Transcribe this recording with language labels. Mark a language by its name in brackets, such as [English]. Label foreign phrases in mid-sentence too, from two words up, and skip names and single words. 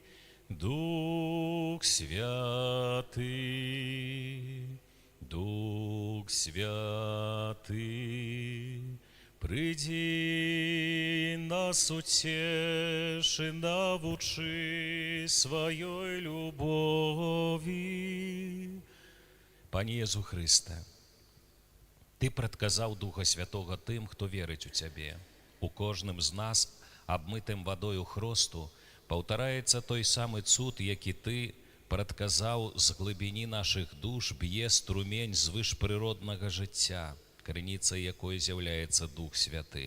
[Russian] Дух Святый, приди, нас утешь и научи своей любови. [Belarusian] Пане Єзу Христе, Ты прадказаў Духа Святого тым, хто верыць у Цябе. У кожным з нас, абмытым вадою хросту, паўтараецца той самы цуд, які Ты прадказаў з глыбіні нашых душ б'е струмень звышпрыроднага жыцця, крыніцай якой з'яўляецца Дух Святы.